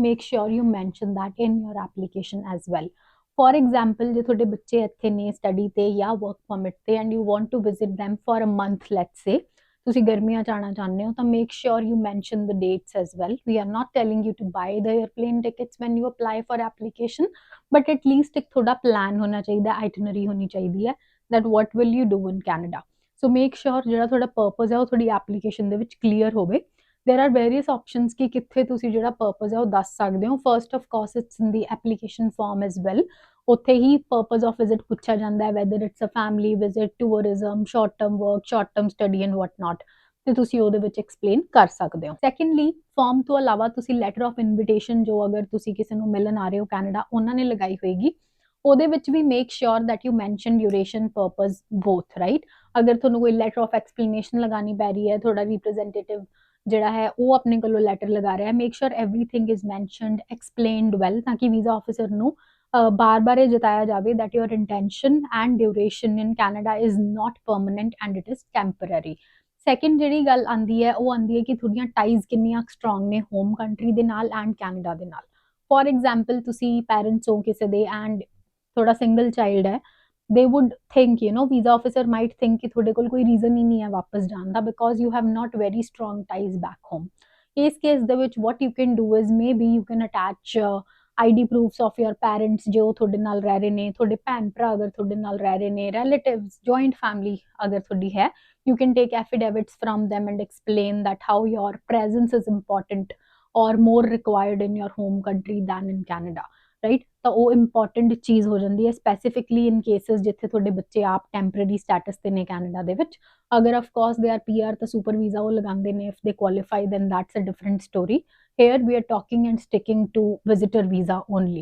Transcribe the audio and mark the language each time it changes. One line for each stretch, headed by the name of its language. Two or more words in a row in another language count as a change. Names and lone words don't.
English: Make sure you mention that in your application as well. For example,
Punjabi: ਜੇ ਤੁਹਾਡੇ ਬੱਚੇ ਇੱਥੇ ਨੇ ਸਟੱਡੀ ਤੇ ਜਾਂ ਵਰਕ ਪਰਮਿਟ ਤੇ
English: And you want to visit them for a month, let's say
Punjabi: ਤੁਸੀਂ ਗਰਮੀਆਂ ਚ ਆਉਣਾ ਚਾਹੁੰਦੇ ਹੋ, ਤਾਂ
English: make sure you mention the dates as well. We are not telling you to buy the airplane tickets when you apply for application, but atleast
Punjabi: ਇੱਕ ਤੁਹਾਡਾ ਪਲਾਨ ਹੋਣਾ ਚਾਹੀਦਾ, ਆਈਟਨਰੀ ਹੋਣੀ ਚਾਹੀਦੀ ਹੈ
English: that what will you do in Canada। so make sure
Punjabi: ਜਿਹੜਾ ਤੁਹਾਡਾ ਪਰਪਸ ਹੈ ਉਹ ਤੁਹਾਡੀ ਐਪਲੀਕੇਸ਼ਨ ਦੇ ਵਿੱਚ ਕਲੀਅਰ ਹੋਵੇ।
English: there are various options
Punjabi: ਕਿ ਕਿੱਥੇ ਤੁਸੀਂ ਜਿਹੜਾ ਪਰਪਸ ਹੈ ਉਹ ਦੱਸ ਸਕਦੇ ਹੋ।
English: First of course it's in the application form as well.
Punjabi: ਉੱਥੇ ਹੀ
English: purpose of visit
Punjabi: ਪੁੱਛਿਆ ਜਾਂਦਾ ਹੈ,
English: whether it's a family visit, tourism, short term work, short term study and what not,
Punjabi: ਤੇ ਤੁਸੀਂ ਉਹਦੇ ਵਿੱਚ ਐਕਸਪਲੇਨ ਕਰ ਸਕਦੇ ਹੋ। ਸੈਕੰਡਲੀ, ਫਾਰਮ ਤੋਂ ਇਲਾਵਾ ਤੁਸੀਂ
English: letter of invitation,
Punjabi: ਜੋ ਅਗਰ ਤੁਸੀਂ ਕਿਸੇ ਨੂੰ ਮਿਲਣ ਆ ਰਹੇ ਹੋ ਕੈਨੇਡਾ ਉਹਨਾਂ ਨੇ ਲਗਾਈ ਹੋਏਗੀ, ਉਹਦੇ ਵਿੱਚ ਵੀ
English: make sure that you mention duration, purpose both,
Punjabi: ਰਾਈਟ। ਅਗਰ ਤੁਹਾਨੂੰ ਕੋਈ
English: letter of explanation
Punjabi: ਲਗਾਉਣੀ ਪੈ ਰਹੀ ਹੈ, ਤੁਹਾਡਾ ਰਿਪਰੈਜ਼ੈਂਟੇਟਿਵ ਜਿਹੜਾ ਹੈ ਉਹ ਆਪਣੇ ਕੋਲੋਂ ਲੈਟਰ ਲਗਾ ਰਿਹਾ ਹੈ,
English: make sure everything is mentioned, explained well,
Punjabi: ਤਾਂ ਕਿ
English: visa officer
Punjabi: ਨੂੰ ਬਾਰ-ਬਾਰ ਇਹ ਜਤਾਇਆ ਜਾਵੇ
English: that your intention and duration in Canada is not permanent and it is temporary।
Punjabi: ਸੈਕਿੰਡ ਜਿਹੜੀ ਗੱਲ ਆਉਂਦੀ ਹੈ ਉਹ ਆਉਂਦੀ ਹੈ ਕਿ ਤੁਹਾਡੀਆਂ ਟਾਈਜ਼ ਕਿੰਨੀਆਂ ਸਟਰੋਂਗ ਨੇ
English: home country
Punjabi: ਦੇ ਨਾਲ ਐਂਡ ਕੈਨੇਡਾ ਦੇ ਨਾਲ।
English: For example,
Punjabi: ਤੁਸੀਂ ਪੈਰੈਂਟਸ ਹੋ ਕਿਸੇ ਦੇ ਐਂਡ ਤੁਹਾਡਾ
English: single child
Punjabi: ਹੈ,
English: they would think, you know, visa officer might think
Punjabi: ਕਿ ਤੁਹਾਡੇ ਕੋਲ ਕੋਈ ਰੀਜ਼ਨ ਹੀ ਨਹੀਂ ਹੈ ਵਾਪਸ ਜਾਣ ਦਾ,
English: because you have not very strong ties back home।
Punjabi: ਇਸ ਕੇਸ ਦੇ ਵਿੱਚ
English: what you can do is maybe you can attach ID proofs of your parents
Punjabi: ਜੋ ਤੁਹਾਡੇ ਨਾਲ ਰਹਿ ਰਹੇ ਨੇ, ਤੁਹਾਡੇ ਭੈਣ ਭਰਾ ਅਗਰ ਤੁਹਾਡੇ ਨਾਲ ਰਹਿ ਰਹੇ ਨੇ,
English: relatives, joint family
Punjabi: ਅਗਰ ਤੁਹਾਡੀ ਹੈ,
English: you can take affidavits from them and explain that how your presence is important or more required in your home country than in Canada, ਰਾਈਟ।
Punjabi: ਤਾਂ ਉਹ ਇੰਪੋਰਟੈਂਟ ਚੀਜ਼ ਹੋ ਜਾਂਦੀ ਹੈ
English: specifically in cases
Punjabi: ਜਿੱਥੇ ਤੁਹਾਡੇ ਬੱਚੇ ਆਪ
English: temporary status
Punjabi: ਤੇ ਨੇ ਕੈਨੇਡਾ ਦੇ ਵਿੱਚ।
English: ਅਗਰ of course they are PR
Punjabi: ਤਾਂ ਸੁਪਰ ਵੀਜ਼ਾ ਉਹ ਲਗਾਉਂਦੇ ਨੇ,
English: If they qualify then that's a different story. Here we are talking and sticking to visitor visa only.